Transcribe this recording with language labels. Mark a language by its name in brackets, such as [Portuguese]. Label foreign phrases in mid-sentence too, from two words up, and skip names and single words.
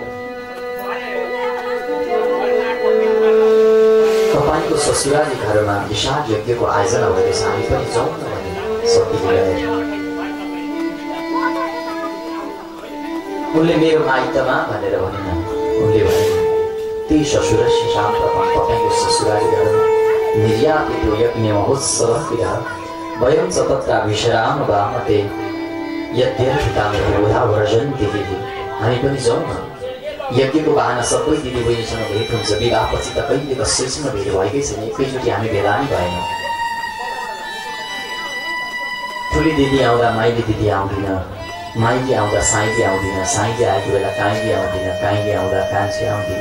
[Nepali] तपाईको ससुराली घरमा विशाल यज्ञको आयोजना भएछ, हामी पनि जाउँ न भने सतीले उनले मेरो माइतमा भनेर भनिन्। उनले भने त्यही [Sanskrit] ससुरस्य शान्त [Nepali] तपाईँको ससुराली घरमा [Sanskrit] निर्यापितो यज्ञ महोत्सवः वयं च तत्र विश्राम वामते [Nepali] हामी पनि जाउँ न। यज्ञको बहाना सबै दिदीबहिनीसँग भेट हुन्छ, विवाहपछि त कहिले कसैसँग भेट भएकै छैन, एकैचोटि हामी भेला नै भएनौँ। ठुली दिदी आउँदा माइली दिदी आउँदिन, माइली आउँदा साइली आउँदिन, साइली आएको बेला काइली आउँदिन, काइली आउँदा कान्छी आउँदिन।